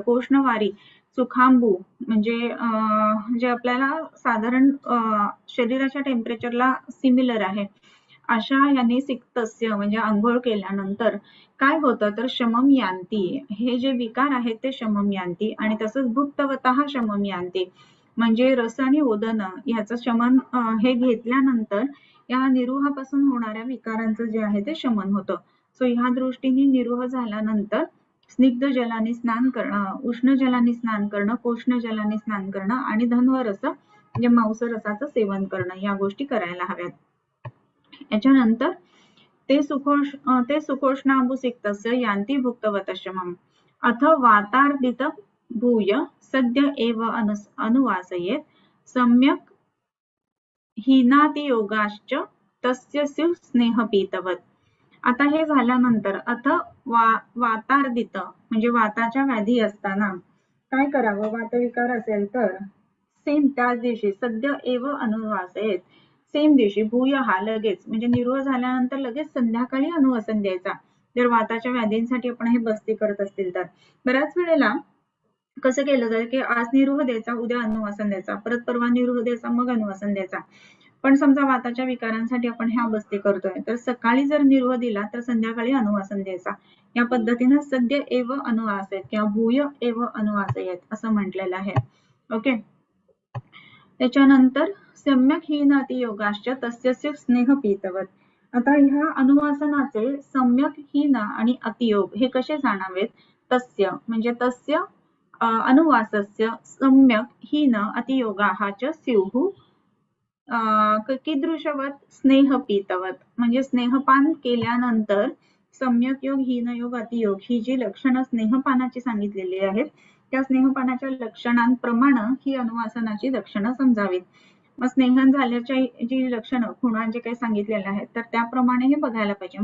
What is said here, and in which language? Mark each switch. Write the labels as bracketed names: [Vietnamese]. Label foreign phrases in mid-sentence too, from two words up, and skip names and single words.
[Marathi] कोष्ण वारी सुखांबू म्हणजे जे आपल्याला साधारण शरीराच्या टेम्परेचरला सिमिलर आहे, अशा याने सिक्तस्य म्हणजे आंघोळ केल्यानंतर काय होतं, तर [Sanskrit] शमम यांती, [Marathi] हे जे विकार आहेत ते [Sanskrit] शमम यांती, [Marathi] आणि तसंच [Sanskrit] भुक्तवतः शमम यांती, [Marathi] म्हणजे रस आणि ओदन ह्याचं शमन हे घेतल्यानंतर या निरुहापासून होणाऱ्या विकारांचं जे आहे ते शमन होतं. सो ह्या दृष्टीने निरुह झाल्यानंतर स्निग्ध जलाने स्नान करणं, उष्ण जलाने स्नान करणं, कोष्ण जलाने स्नान करणं, आणि धन्व रस म्हणजे मांस रसाचं सेवन करणं, या गोष्टी करायला हव्यात. [Sanskrit] याच्यानंतर ते सुखोष्णाम्बुसिक्तस्य यान्ति भुक्तवतश्रमम् अथ वातार्दित भूय सद्य एव अनुवासयेत् सम्यक् हीनातियोगाश्च तस्य स्युः स्नेहपीतवत्. [Marathi] आता हे झाल्यानंतर [Sanskrit] अथ वातार्दित [Marathi] म्हणजे वाताच्या व्याधी असताना काय करावं, वातविकार असेल तर सेम त्याच दिवशी [Sanskrit] सद्य एव अनुवासयेत, [Marathi] सेम दिवशी [Sanskrit] भूय हा [Marathi] लगेच म्हणजे निरोह झाल्यानंतर लगेच संध्याकाळी अनुवासन द्यायचा, जर वाताच्या व्याधींसाठी आपण हे बस्ती करत असतील तर. बऱ्याच वेळेला कसं केलं जातं की आज निरोह द्यायचा, उद्या अनुवासन द्यायचा, परत परवा निरोह द्यायचा, मग अनुवासन द्यायचा. पण समजा वाताच्या विकारांसाठी आपण ह्या बस्ती करतोय, तर सकाळी जर निरोह दिला तर संध्याकाळी अनुवासन द्यायचा. या पद्धतीने [Sanskrit] सद्य एव अनुवासयेत [Marathi] किंवा [Sanskrit] भूय एव अनुवासयेत [Marathi] असं म्हटलेलं आहे. ओके. [Sanskrit] त्याच्यानंतर सम्यक हीनाति योगाश्च तस्य स्नेह पीतवत. [Marathi] आता ह्या अनुवासनाचे सम्यक हीन आणि अतियोग हे कसे जाणावेत, तस्य म्हणजे [Sanskrit] तस्य अनुवासस्य सम्यक हीन अतियोगाः च स्युः कीदृशवत स्नेह पीतवत, [Marathi] म्हणजे स्नेहपान केल्यानंतर सम्यक योग, हीन योग, अतियोग ही जी लक्षणं स्नेहपानाची सांगितलेली आहेत, त्या स्नेहपानाच्या लक्षणांप्रमाणे ही अनुवासनाची लक्षणं समजावीत. मग स्नेहन झाल्याच्या जी लक्षणं खुणा जे काही सांगितलेले आहेत तर त्याप्रमाणे हे बघायला पाहिजे.